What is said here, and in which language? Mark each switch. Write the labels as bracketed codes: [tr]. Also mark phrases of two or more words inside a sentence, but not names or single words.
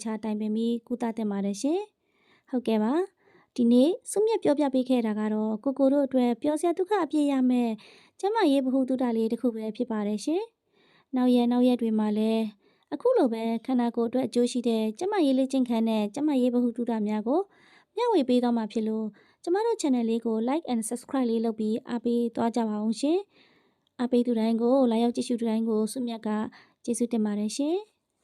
[my] ချာတိုင်ပင်ပြီးကုသတင်ပါတယ်ရှင်ဟုတ်ကဲ့ပါဒီနေ့စုမြတ်ပြောပြပေးခဲ့တာကတော့ကိုကိုတို့အတွက်ပျော်စရာဒုက္ခအပြည့်ရမယ်ကျမရေးဗဟုသုတလေးတစ်ခုပဲဖြစ်ပါတယ်ရှင်နောက်ရက်တွေမှာလည်းအခုလိုပဲခန္ဓာကိုယ်အတွက်အကျိုးရှိတဲ့ကျမရေးလေးချင်းခန်းနဲ့ကျမရေးဗဟုသုတများကိုမျှဝေပေးသွားမှာဖြစ်လို့ကျမတို့ channel လေးကို [en] like and subscribe [my] လေးလုပ်ပြီးအားပေးသွားကြပါအောင်ရှင်အားပေးသူတိုင်းကိုလာရောက်ကြည့်ရှုသူတိုင်းကိုစုမြတ်ကကျေးဇူးတင်ပါတယ်ရှင်